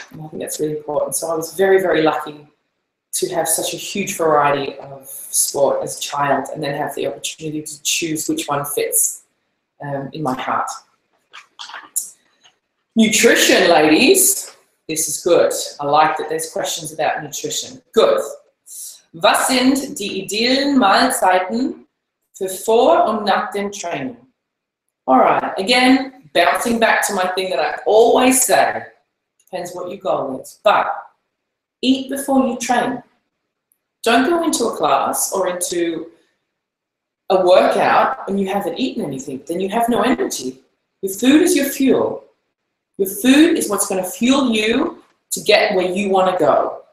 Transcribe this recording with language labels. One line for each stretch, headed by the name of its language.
English: And I think that's really important. So I was very, very lucky to have such a huge variety of sport as a child and then have the opportunity to choose which one fits in my heart. Nutrition, ladies. This is good. I like that there's questions about nutrition. Good.
German: Was sind die idealen Mahlzeiten für vor und nach dem Training?
English: All right. Again, bouncing back to my thing that I always say. Depends what your goal is. But eat before you train. Don't go into a class or into a workout and you haven't eaten anything. Then you have no energy. Your food is your fuel. Your food is what's going to fuel you to get where you want to go.